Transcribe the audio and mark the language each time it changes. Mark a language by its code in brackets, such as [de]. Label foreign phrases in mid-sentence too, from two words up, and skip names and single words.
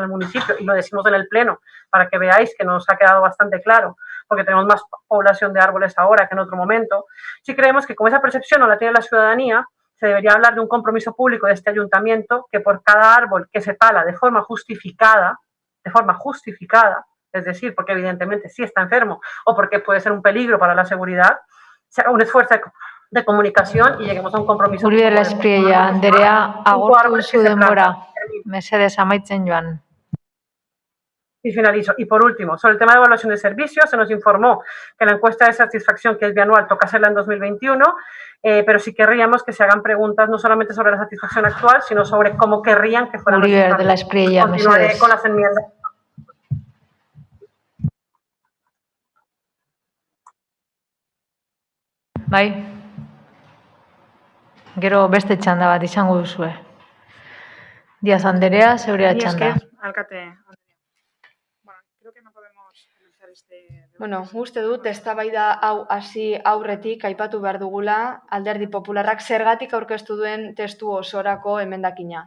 [es] el municipio, y lo decimos en el pleno para que veáis que nos ha quedado bastante claro, porque tenemos más población de árboles ahora que en otro momento, sí creemos que como esa percepción no la tiene la ciudadanía, se debería hablar de un compromiso público de este ayuntamiento que por cada árbol que se tala de forma justificada, es decir, porque evidentemente sí está enfermo o porque puede ser un peligro para la seguridad, se haga un esfuerzo de comunicación y lleguemos a un compromiso. Uribe Espriella, [eu] Andrea, agortu duzu denbora. Mesedez amaitzen joan. [es] Y finalizo. Y por último, sobre el tema de evaluación de servicios, se nos informó que la encuesta de satisfacción, que es bianual, toca hacerla en 2021, pero sí querríamos que se hagan preguntas no solamente sobre la satisfacción actual, sino sobre cómo querrían que fuera. Uribe de la Espriella, continuaré con las enmiendas. [eu] Bai. Gero beste txanda bat izango duzue. Díaz Andrea, zeurea txanda. Alkate. Bueno, uste dut, eztabaida hau hasi aurretik aipatu behar dugula Alderdi Popularrak zergatik aurkeztu duen testu osorako emendakina.